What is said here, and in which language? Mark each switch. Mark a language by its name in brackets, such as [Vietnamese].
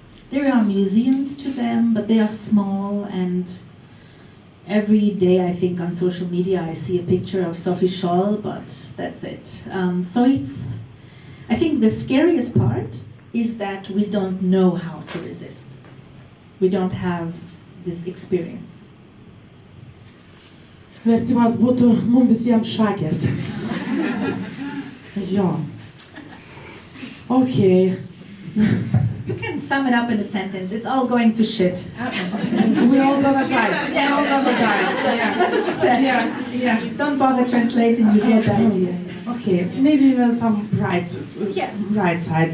[English] There are museums to them, but they are small, and every day I think on social media I see a picture of Sophie Scholl, but that's it. So I think the scariest part is that we don't know how to resist. We don't have this experience. [Lithuanian] Vertimas būtų mums visiems šakės. Jo. Okay. [English] You can sum it up in a sentence. It's all going to shit. We're all gonna die. Yes. We're all gonna die. Yeah. That's what you said. Yeah. Don't bother translating, you get the idea. Okay, maybe there's some bright side.